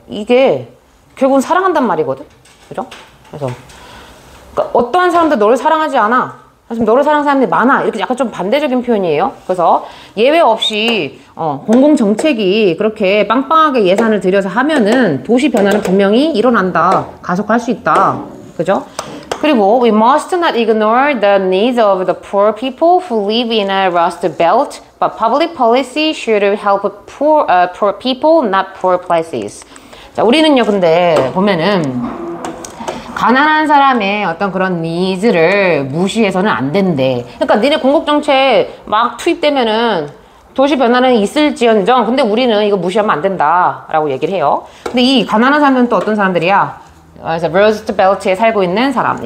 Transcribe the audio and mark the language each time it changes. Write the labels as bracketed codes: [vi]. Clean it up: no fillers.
[ko] 이게 결국은 사랑한단 말이거든. 그죠? 그래서 그러니까 어떠한 사람도 너를 사랑하지 않아. 사실 너를 사랑하는 사람들이 많아. 이렇게 약간 좀 반대적인 표현이에요. 그래서 예외 없이 공공정책이 그렇게 빵빵하게 예산을 들여서 하면은 도시 변화는 분명히 일어난다. 가속할 수 있다. 그죠? 그리고 [en] we must not ignore the needs of the poor people who live in a rust belt, but public policy should help poor people, not poor places. [ko] 자, 우리는요, 근데 보면은 가난한 사람의 어떤 그런 니즈를 무시해서는 안 된대. 그러니까 니네 공공정책 막 투입되면은 도시 변화는 있을지언정, 근데 우리는 이거 무시하면 안 된다라고 얘기를 해요. 근데 이 가난한 사람들은 또 어떤 사람들이야? 그래서 러스트 벨트에 살고 있는 사람.